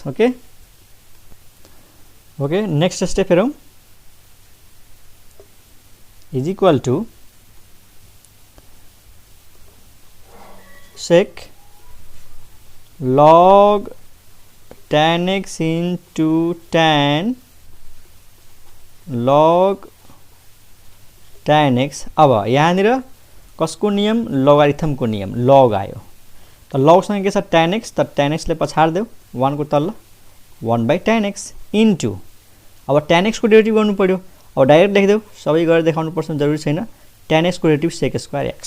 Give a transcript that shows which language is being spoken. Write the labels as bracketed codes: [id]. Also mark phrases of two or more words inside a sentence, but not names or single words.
[en] okay okay, next step हेरौं, is equal to sec log tan x into tan log tan x। [ne] अब यहाँनिर कसको नियम, लोगारिथम को नियम, log आयो त log सँग के छ [en] tan x, [ne] त [en] tan x [ne] ले पछाड देऊ 1 को तल्ल [en] 1 by tan x into, [ne] अब [en] tan x [ne] को डेरिभेटिभ गर्नु पर्यो, अब डाइरेक्ट लेखिदेऊ, सबै गरेर देखाउनु पर्छ जरुरी छैन, [en] tan x [ne] को डेरिभेटिभ [en] sec square x.